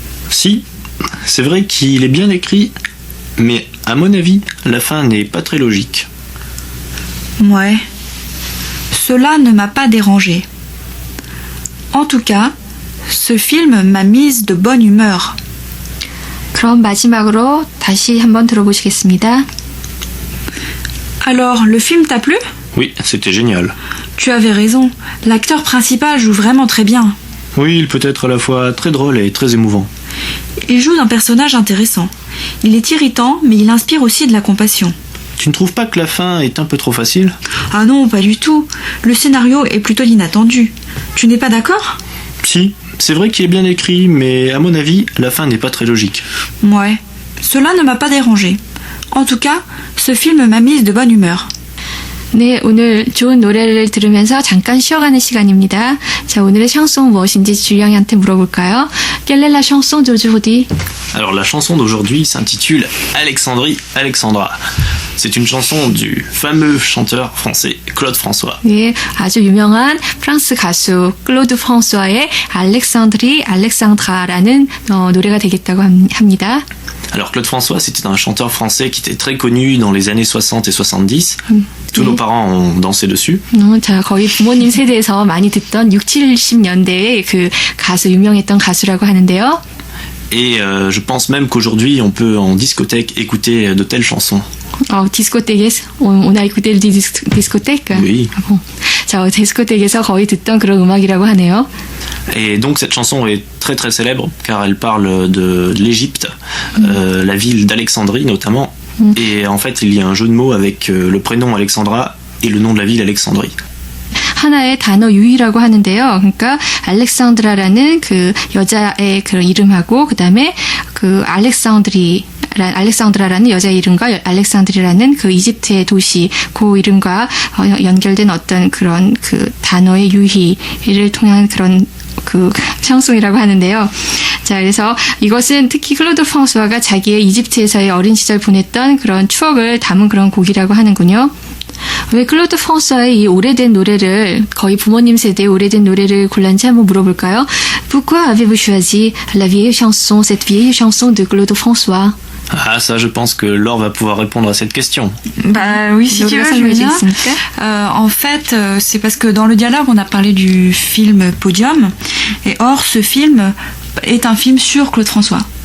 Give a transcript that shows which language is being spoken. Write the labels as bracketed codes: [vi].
[fr] Si, c'est vrai qu'il est bien écrit, mais à mon avis, la fin n'est pas très logique. Ouais. Cela ne m'a pas dérangé. En tout cas, ce film m'a mise de bonne humeur. [ko] 그럼 마지막으로 다시 한번 들어보시겠습니다. [fr] Alors, le film t'a plu? Oui, c'était génial. Tu avais raison. L'acteur principal joue vraiment très bien. Oui, il peut être à la fois très drôle et très émouvant. Il joue un personnage intéressant. Il est irritant, mais il inspire aussi de la compassion. Tu ne trouves pas que la fin est un peu trop facile? Ah non, pas du tout. Le scénario est plutôt inattendu. Tu n'es pas d'accord? Si, c'est vrai qu'il est bien écrit, mais à mon avis, la fin n'est pas très logique. Ouais. Cela ne m'a pas dérangé. En tout cas, ce film m'a mise de bonne humeur. [ko] 네, 오늘 좋은 노래를 들으면서 잠깐 쉬어가는 시간입니다. 자, 오늘의 샹송 무엇인지 주영이한테 물어볼까요? [fr] Quelle est la chanson d'aujourd'hui? Alors la chanson d'aujourd'hui s'intitule Alexandrie, Alexandra. C'est une chanson du fameux chanteur français Claude François. [ko] 예, 아주 유명한 프랑스 가수 클로드 프랑스와의 알렉산드리, 알렉산드라라는 노래가 되겠다고 합니다. [fr] Alors Claude François, c'était un chanteur français qui était très connu dans les années 60 et 70. Tous nos parents ont dansé dessus. [ko] 자, 거의 부모님 세대에서 많이 듣던 60, 70년대의 그 가수, 유명했던 가수라고 하는데요. [fr] Et je pense même qu'aujourd'hui, on peut en discothèque écouter de telles chansons. [ko] 디스코텍에서 [fr] on a écouté le discothèque? Oui. [ko] 자, 디스코텍에서 거의 듣던 그런 음악이라고 하네요. [fr] Et donc cette chanson est très très célèbre car elle parle de l'Égypte, la ville d'Alexandrie notamment. Et en fait il y a un jeu de mots avec le prénom Alexandra et le nom de la ville Alexandrie. [ko] 하나의 단어 유희라고 하는데요. 그러니까 알렉산드라라는 그 여자의 그런 이름하고 그다음에 그 알렉산드라라는 여자 이름과 알렉산드리라는 그 이집트의 도시 그 이름과 연결된 어떤 그런 그 단어의 유희를 통한 그런 그 샹송이라고 하는데요. 자, 그래서 이것은 특히 클로드 프랑스와가 자기의 이집트에서의 어린 시절 보냈던 그런 추억을 담은 그런 곡이라고 하는군요. 왜 클로드 프랑스와의 이 오래된 노래를 거의 부모님 세대의 오래된 노래를 골랐는지 한번 물어볼까요? [fr] Pourquoi avez-vous choisi la vieille chanson, cette vieille chanson de Claude François? Ah ça je pense que Laure va pouvoir répondre à cette question. Bah oui, si tu veux, je veux bien. En fait, c'est parce que dans le dialogue, on a parlé du film Podium. Et or, ce film est un film sur Claude François.